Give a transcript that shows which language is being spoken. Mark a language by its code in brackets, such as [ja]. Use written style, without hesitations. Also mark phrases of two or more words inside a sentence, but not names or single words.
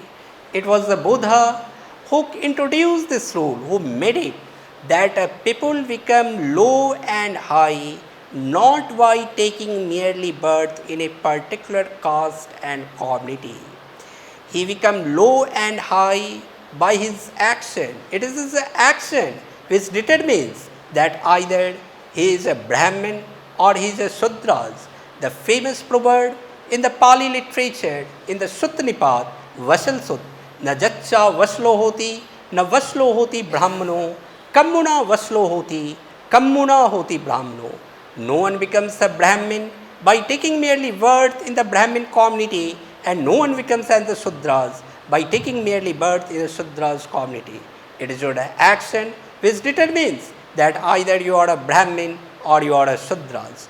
[en] It was the Buddha who introduced this rule, who made it that people become low and high not by taking merely birth in a particular caste and community. He become low and high by his action. It is his action which determines that either he is a Brahmin or he is a Sudras. The famous proverb in the Pali literature, in the Sutta Nipat, Vasal Sut, [pi] na jaccha vaslo hoti brahmano, kammuna vaslo hoti, kammuna hoti brahmano. [en] No one becomes a Brahmin by taking merely birth in the Brahmin community, and no one becomes as the Sudras by taking merely birth in the Sudras community. It is your action which determines that either you are a Brahmin or you are a Sudras.